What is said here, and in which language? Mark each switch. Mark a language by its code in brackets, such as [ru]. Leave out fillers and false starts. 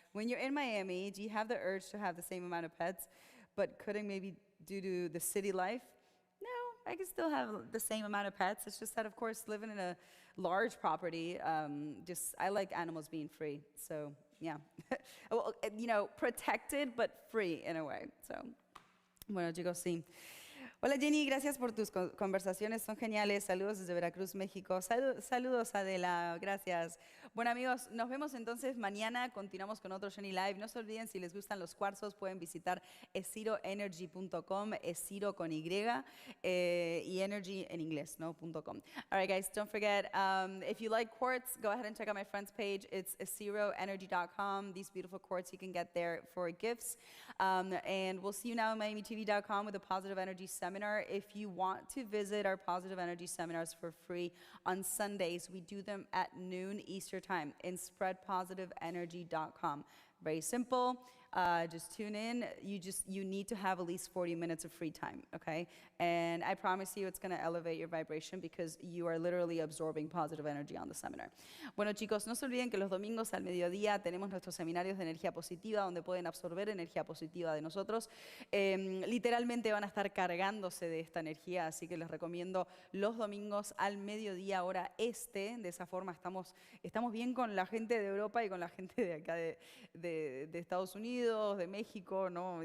[en] When you're in Miami, do you have the urge to have the same amount of pets, but couldn't maybe due to the city life? No, I can still have the same amount of pets. It's just that, of course, living in a large property, I like animals being free. So, yeah. Well, protected, but free in a way. [es] So, bueno, chicos, sí. Hola Jenny, gracias por tus conversaciones, son geniales. Saludos desde Veracruz, México. Saludos Adela, gracias. Bueno amigos, nos vemos entonces mañana. Continuamos con otro Jenny Live. No se olviden, si les gustan los cuarzos, pueden visitar esiroenergy.com, esiro con Y, y energy en inglés, ¿no? .com. [en] All right guys, don't forget, if you like quartz, go ahead and check out my friend's page. It's esiroenergy.com. These beautiful quartz you can get there for gifts. And we'll see you now at MiamiTV.com with a Positive Energy Seminar. If you want to visit our Positive Energy Seminars for free on Sundays, we do them at noon Eastern Time in spreadpositiveenergy.com. Very simple. Just tune in. You need to have at least 40 minutes of free time, okay? And I promise you it's going to elevate your vibration because you are literally absorbing positive energy on the seminar. [es] Bueno, chicos, no se olviden que los domingos al mediodía tenemos nuestros seminarios de energía positiva donde pueden absorber energía positiva de nosotros. Literalmente van a estar cargándose de esta energía, así que les recomiendo los domingos al mediodía hora este. De esa forma estamos bien con la gente de Europa y con la gente de acá de Estados Unidos, de México, ¿no?